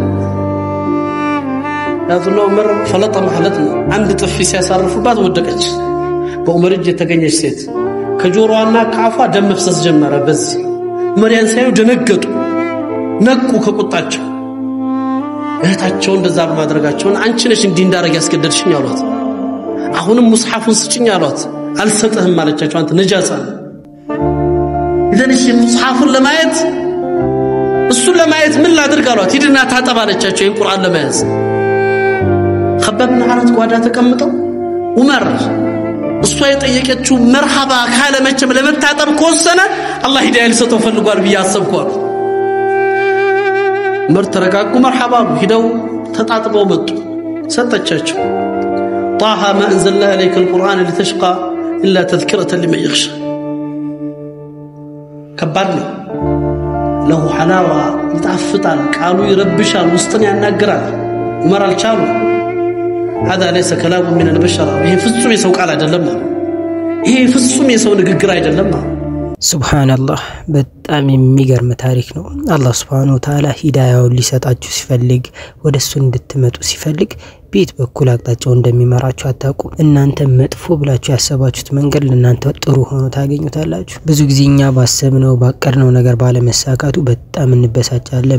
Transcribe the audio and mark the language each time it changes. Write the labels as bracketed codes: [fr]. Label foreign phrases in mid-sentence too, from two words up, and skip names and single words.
[am] ያዙና ዑመር ፈለጠ ማለትና አንድ ጥፊ ሲያሳርፉባት ወደቀች በዑመር እጅ የተገኘች ሴት ከጆሮዋና ከአፏ ደም መፍሰስ ጀመረ በዚህ ዑመር ሳይው ደነገጡ ነቁ ከቁጣቸው እህታቸው እንደዛ በማድረጋቸው አንቺ ነሽ እንዲህ እንዳረግ ያስገደድሽኝ አሏት አሁንም ሙስሐፉን ስጪኝ አሏት አልሰጥህም ማለቻቸው አንተ ነጃሳ ኢዘንሽ ሙስሐፉን ለማየት እሱን ለማየት ምን ላድርግ አሏት ሂድና ታጠባለቻቸው ይሄን ቁርአን ለማየት خباب بن عارة ጓዳ ተቀምጠው ዑመር እሷ የጠየቀችው መርሐባ ካለ መቼም ለመታጠብ ከወሰነ አላህ ሂዳያ ሊሰጠው ፈልጓል ብዬ አሰብኳል ዑመር ተረጋጉ መርሐባ ሂደው ተጣጥበው መጡ ሰጠቻቸው [ar] طه ما انزلنا عليك القرآن لتشقى الا تذكرة لمن يخشى [am] ከባድ ነው [ar] له حلاوة [am] ይጣፍጣል ቃሉ ይረብሻል ውስጥን ያናግራል ዑመር አልቻሉ [ar] هذا ليس كلام من البشر [am] ይሄ ፍጹም የሰው ቃል አይደለም ይሄ ፍጹም የሰው ንግግር አይደለም ሱብሃንአላህ በጣም የሚገርም ታሪክ ነው አላህ [ar] سبحانه وتعالى [am] ሂዳያውን ሊሰጣችሁ ሲፈልግ ወደሱ እንድትመጡ ሲፈልግ ቤት በኩል አቅጣጫው እንደሚመራችሁ አታውቁ እናንተ መጥፎ ብላችሁ ያሰባችሁት መንገድ ለእናንተ ጥሩ ሆኖ ታገኙታላችሁ ብዙ ጊዜኛ ባሰብነው ባቀርነው ነገር ባለመሳካቱ በጣም እንበሳጫለን